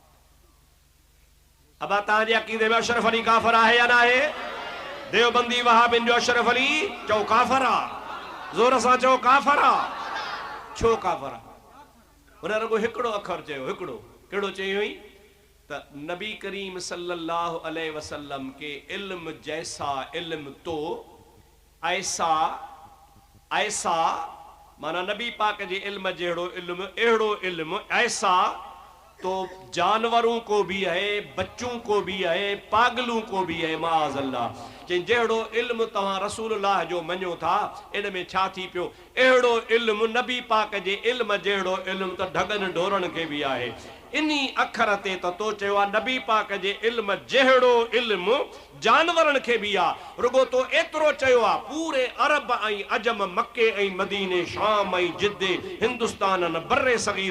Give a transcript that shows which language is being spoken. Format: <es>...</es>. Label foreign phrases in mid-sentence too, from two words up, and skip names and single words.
<sd>अबा तव्हांजे अक़ीदे में अशरफ अली काफ़र आहे या न आहे? देवबंदी वहाबिन जो अशरफ अली चओ काफ़र आहे। ज़ोर सां चओ काफ़र आहे। छो काफ़र आहे? हुन रुगो हिकिड़ो अखर चयो, हिकिड़ो। कहिड़ो चई हुई? त</sd> <ur>نبی کریم</ur> <ar>صلى الله عليه وسلم</ar> <ur>کے علم جیسا علم تو ایسا ایسا,</ur> <sd>माना नबी पाक जे इल्म जहिड़ो इल्म, अहिड़ो इल्म</sd> <ur>ایسا تو جانوروں کو بھی ہے، بچوں کو بھی ہے، پاگلوں کو بھی ہے۔ معاذ اللہ.</ur> <sd>चई जहिड़ो इल्मु तव्हां रसूलुल्लाह जो मञो था इन में छा थी पियो अहिड़ो इल्मु नबी पाक जे इल्म जहिड़ो इल्मु त ढगनि ढोरनि खे बि आहे इन्ही अखर ते त तो चयो आहे नबी पाक जे इल्म जहिड़ो इल्मु जानवरनि खे बि आहे रुगो तो एतिरो चयो आहे पूरे अरब ऐं अजम मके ऐं मदीने शाम ऐं जिद्दे हिंदुस्तान बर्रे सगीर</sd>